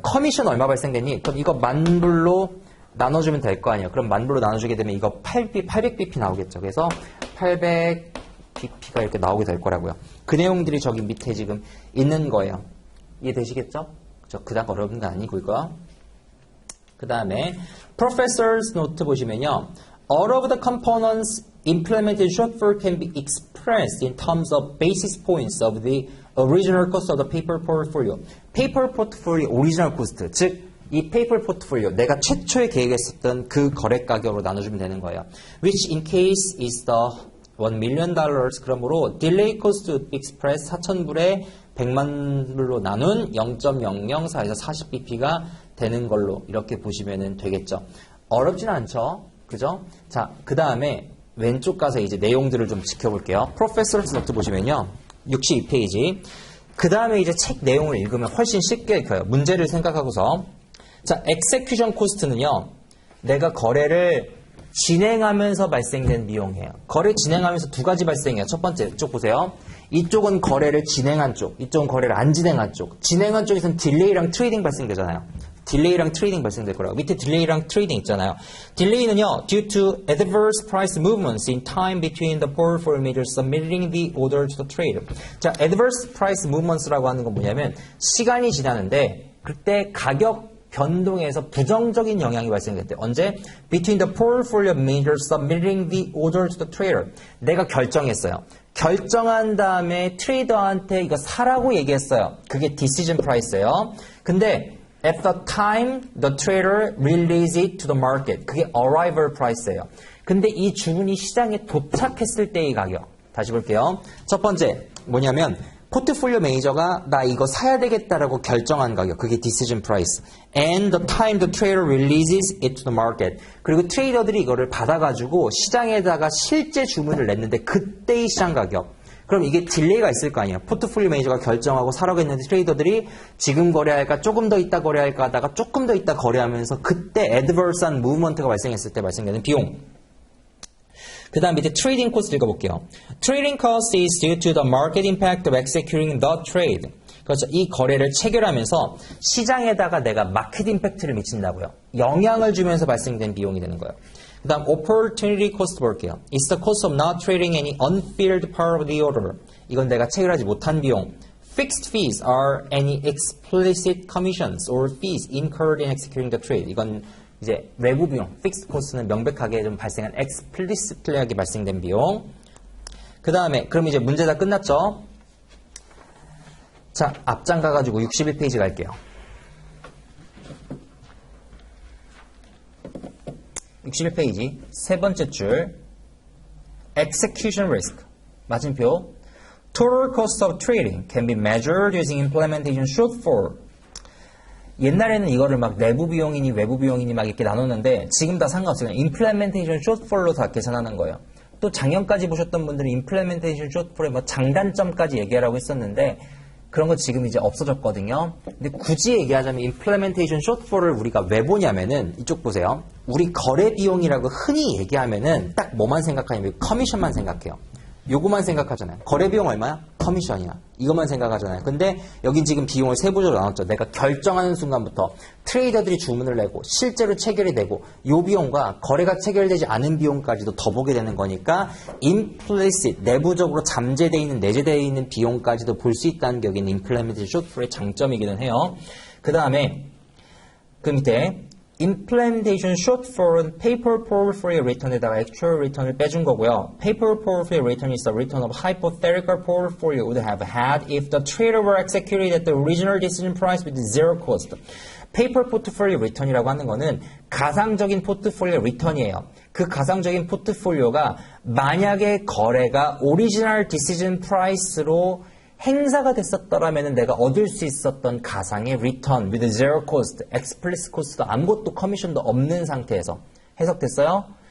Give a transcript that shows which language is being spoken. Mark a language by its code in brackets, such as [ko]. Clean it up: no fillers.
[ko] 커미션 얼마 발생되니? 그럼 이거 10,000불로 나눠주면 될 거 아니에요. 그럼 10,000불로 나눠주게 되면 이거 800bp 나오겠죠. 그래서 800bp가 이렇게 나오게 될 거라고요. 그 내용들이 저기 밑에 지금 있는 거예요. 이해되시겠죠? 그닥 어려운 거 아니고 이거. 그 다음에 Professor's Note 보시면요. [en] All of the components implemented shortfall can be expressed in terms of basis points of the original cost of the paper portfolio. [ko] paper portfolio original cost, 즉 이 paper portfolio 내가 최초에 계획했었던 그 거래 가격으로 나눠주면 되는 거예요. [en] Which in case is the $1 million. [ko] 그러므로 delay cost express 4,000불에 100만 불로 나눈 0.004에서 40bp가 되는 걸로 이렇게 보시면 되겠죠. 어렵진 않죠. 그죠? 자, 그 다음에 왼쪽 가서 이제 내용들을 좀 지켜볼게요. Professor's Note 보시면요. 62페이지. 그 다음에 이제 책 내용을 읽으면 훨씬 쉽게 읽혀요. 문제를 생각하고서. 자, Execution Cost는요. 내가 거래를 진행하면서 발생된 비용이에요. 거래 진행하면서 두 가지 발생해요. 첫 번째, 이쪽 보세요. 이쪽은 거래를 진행한 쪽, 이쪽은 거래를 안 진행한 쪽. 진행한 쪽에서는 딜레이랑 트레이딩 발생되잖아요. 딜레이랑 트레이딩 발생될 거라고. 밑에 딜레이랑 트레이딩 있잖아요. 딜레이는요, [en] due to adverse price movements in time between the portfolio managers submitting the order to the trader. [ko] 자, adverse price movements라고 하는 건 뭐냐면 시간이 지나는데 그때 가격 변동에서 부정적인 영향이 발생됐대. 언제? [en] Between the portfolio managers submitting the order to the trader. [ko] 내가 결정했어요. 결정한 다음에 트레이더한테 이거 사라고 얘기했어요. 그게 decision price예요. 근데 [en] at the time the trader released it to the market. [ko] 그게 arrival price예요. 근데 이 주문이 시장에 도착했을 때의 가격. 다시 볼게요. 첫 번째 뭐냐면 포트폴리오 매니저가 나 이거 사야 되겠다라고 결정한 가격. 그게 [en] decision price. And the time the trader releases it to the market. [ko] 그리고 트레이더들이 이거를 받아가지고 시장에다가 실제 주문을 냈는데 그때의 시장 가격. 그럼 이게 딜레이가 있을 거 아니에요. 포트폴리오 매니저가 결정하고 사라고 했는데 트레이더들이 지금 거래할까 조금 더 있다 거래할까 하다가 조금 더 있다 거래하면서 그때 adverse한 무브먼트가 발생했을 때 발생되는 비용. 그 다음 밑에 trading cost 읽어볼게요. [en] Trading cost is due to the market impact of executing the trade. [ko] 그렇죠. 이 거래를 체결하면서 시장에다가 내가 마켓 임팩트를 미친다고요. 영향을 주면서 발생된 비용이 되는 거예요. 그 다음 opportunity cost 볼게요. [en] It's the cost of not trading any unfilled part of the order. [ko] 이건 내가 체결하지 못한 비용. [en] Fixed fees are any explicit commissions or fees incurred in executing the trade. [ko] 이건 이제 외부 비용, fixed cost는 명백하게 좀 발생한 explicitly하게 발생된 비용. 그 다음에 그럼 이제 문제 다 끝났죠? 자, 앞장 가가지고 61페이지 갈게요. 61페이지 세 번째 줄 [en] execution risk [ko] 맞은표 [en] total cost of trading can be measured using implementation shortfall. [ko] 옛날에는 이거를 막 내부 비용이니 외부 비용이니 막 이렇게 나눴는데 지금 다 상관없어요. implementation shortfall로 다 계산하는 거예요. 또 작년까지 보셨던 분들은 implementation shortfall의 뭐 장단점까지 얘기하라고 했었는데 그런 거 지금 이제 없어졌거든요. 근데 굳이 얘기하자면 implementation shortfall을 우리가 왜 보냐면은 이쪽 보세요. 우리 거래 비용이라고 흔히 얘기하면은 딱 뭐만 생각하냐면 커미션만 생각해요. 요거만 생각하잖아요. 거래 비용 얼마야? 커미션이야. 이것만 생각하잖아요. 근데 여긴 지금 비용을 세부적으로 나눴죠. 내가 결정하는 순간부터 트레이더들이 주문을 내고 실제로 체결이 되고 이 비용과 거래가 체결되지 않은 비용까지도 더 보게 되는 거니까 implicit, 내부적으로 잠재되어 있는, 내재되어 있는 비용까지도 볼 수 있다는 게 여기는 implementation shortfall의 장점이기는 해요. 그 다음에 그 밑에 implementation shortfall은 paper portfolio return에다가 actual return을 빼준 거고요. [en] paper portfolio return is the return of hypothetical portfolio would have had if the trader were executed at the original decision price with zero cost. [ko] paper portfolio return이라고 하는 거는 가상적인 포트폴리오 리턴이에요. 그 가상적인 포트폴리오가 만약에 거래가 오리지널 디시전 프라이스로 행사가 됐었더라면 내가 얻을 수 있었던 가상의 return [en] with zero cost, [ko] explicit cost도 아무것도 커미션도 없는 상태에서 해석됐어요?